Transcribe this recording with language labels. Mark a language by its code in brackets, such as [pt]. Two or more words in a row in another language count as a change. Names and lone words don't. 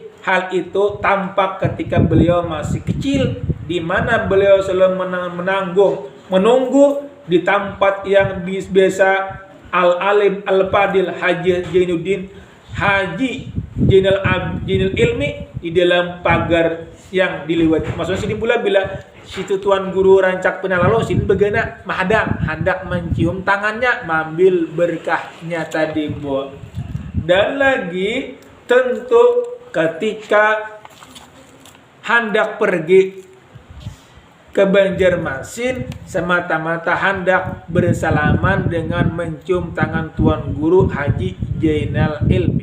[id] Hal itu tampak ketika beliau masih kecil, di mana beliau selalu menunggu di tempat yang biasa [ar] العالم الفاضل [id] Haji Zainal Ilmi di dalam pagar yang dilewati. [bjn] Maksudnya sini pula bila situ tuan guru rancak penalalu sini begana mahadang hendak mencium tangannya mengambil berkahnya tadi Bu. [id] Dan lagi tentu ketika hendak pergi ke Banjarmasin semata-mata hendak bersalaman dengan mencium tangan tuan guru Haji Zainal Ilmi.